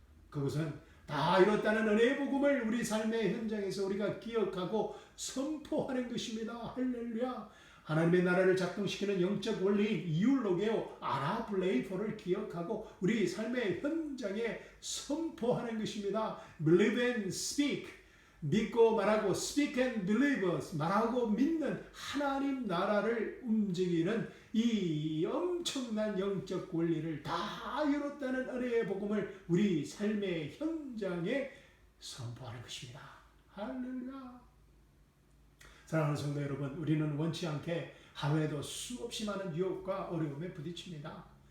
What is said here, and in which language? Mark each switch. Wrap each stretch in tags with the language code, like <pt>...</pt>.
<ko>그것은 다 이뤘다는 은혜의 복음을 우리 삶의 현장에서 우리가 기억하고 선포하는 것입니다. 할렐루야. 하나님의 나라를 작동시키는 영적 원리인 이율로게오 아나블레이포를 기억하고 우리 삶의 현장에 선포하는 것입니다.</ko> <en>Believe and speak.</en> <ko>믿고 말하고</ko> <en>speak and believe.</en> <ko>말하고 믿는 하나님 나라를 움직이는 이 엄청난 영적 원리를 다 이뤘다는 은혜의 복음을 우리 삶의 현장에 선포하는 것입니다. 할렐루야. 사랑하는 성도 여러분, 우리는 원치 않게 하루에도 수없이 많은 유혹과 어려움에 부딪힙니다.</ko>